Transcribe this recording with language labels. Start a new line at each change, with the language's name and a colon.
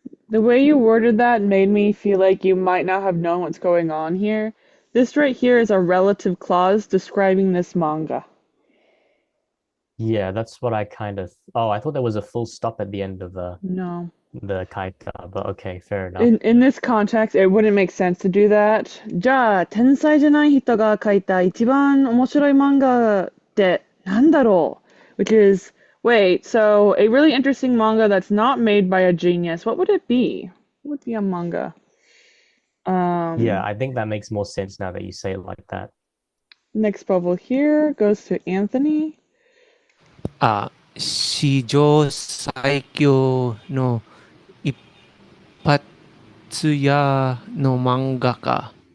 English: The way you worded that made me feel like you might not have known what's going on here. This right here is a relative clause describing this manga. Yeah, that's what I kind of. Oh, I thought there was a full stop at the end of the kaita, but okay, fair enough. In this context, it wouldn't make sense to do that.
Japanese: じゃあ、天才じゃない人が書いた一番面白い漫画ってなんだろう?
English: Which is, wait, so a really interesting manga that's not made by a genius, what would it be? What would be a manga? Yeah, I think that makes more sense now that you say it like that. Next bubble here goes to Anthony.
Japanese: 史上最強の一発屋の漫画家。